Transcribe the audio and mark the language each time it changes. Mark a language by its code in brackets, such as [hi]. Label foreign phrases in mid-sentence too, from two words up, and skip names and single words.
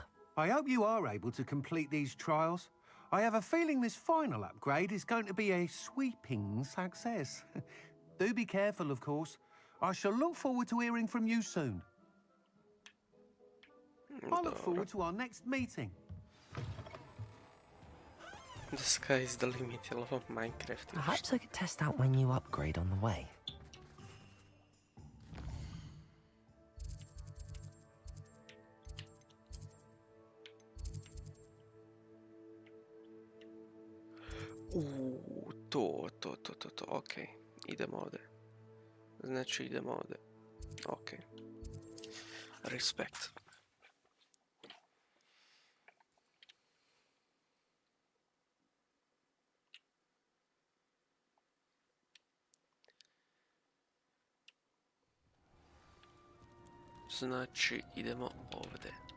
[en] I hope you are able to complete these trials. I have a feeling this final upgrade is going to be a sweeping success. Do be careful, of course. I shall look forward to hearing from you soon. I look forward to our next meeting. The sky is the limit, [hr] je ovo Minecraft. [en] Perhaps I could test out my new upgrade on the way. [hr] To, okej. Idemo ovdje. Znači idemo ovdje. Okej. Respekt. Znači idemo ovdje.